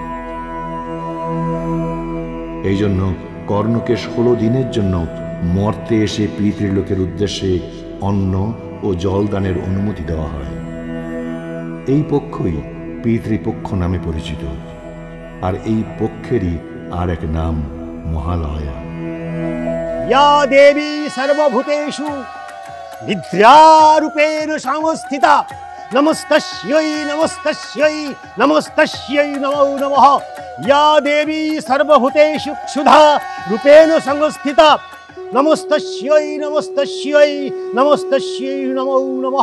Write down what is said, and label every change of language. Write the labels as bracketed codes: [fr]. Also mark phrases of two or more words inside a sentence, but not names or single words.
[bn] এই জন্য কর্ণকে 16 দিনের জন্য মর্তে এসে পিতৃলোকের উদ্দেশ্যে অন্ন ও জল দানের অনুমতি দেওয়া হয়। এই পক্ষই পিতৃপক্ষ নামে পরিচিত, আর এই পক্ষেরই আর এক নাম মহালয়া। [sa] या देवी सर्वभूतेषु निद्रारूपेण संस्थिता नमस्तस्यै नमस्तस्यै नमस्तस्यै नमो नमः। या देवी सर्वभूतेषु क्षुधा रूपेण संस्थिता नमस्तस्यै नमस्तस्यै नमस्तस्यै नमो नमः।